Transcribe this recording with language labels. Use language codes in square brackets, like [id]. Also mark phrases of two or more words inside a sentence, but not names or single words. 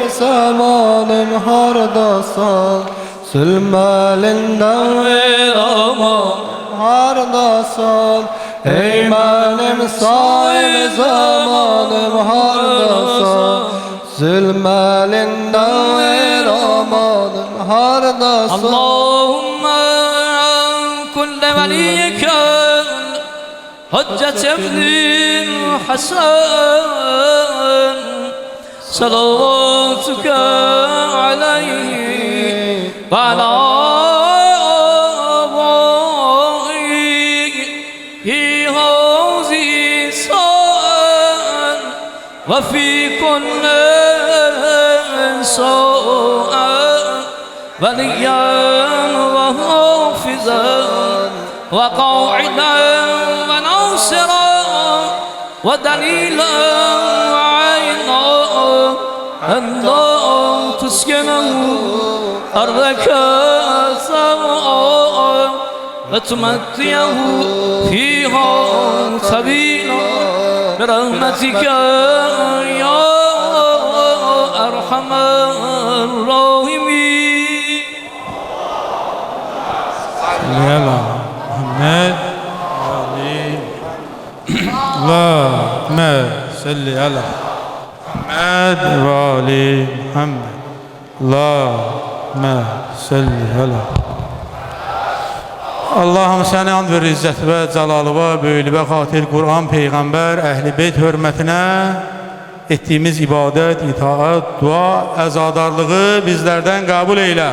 [az] zamanım hardasan Zülməlindən veraman hardasan Ey mənim sahib zamanım hardasan Zülməlindən veramanım hardasan [ar] اللهم كن لوليك الحجة بن الحسن صلواتك عليه وعلى آبائه في هذه الساعة وفي كل sa'an وليا وحافظا وقاعدا وناصرا ودليلا وعينا الله تسكنه أرضك سواء وتمتعه فيها سبيلا برحمتك يا أرحم الراحمين يا الله محمد علي اللهم صل على محمد وآل محمد اللهم صل على [az] Allah'ım səni and ver izzət və cəlalıva, böyülübə xatir Qur'an, Peyğəmbər, Əhl-i Beyt hörmətinə etdiyimiz ibadət, itaat, dua, əzadarlığı bizlərdən qəbul eylə.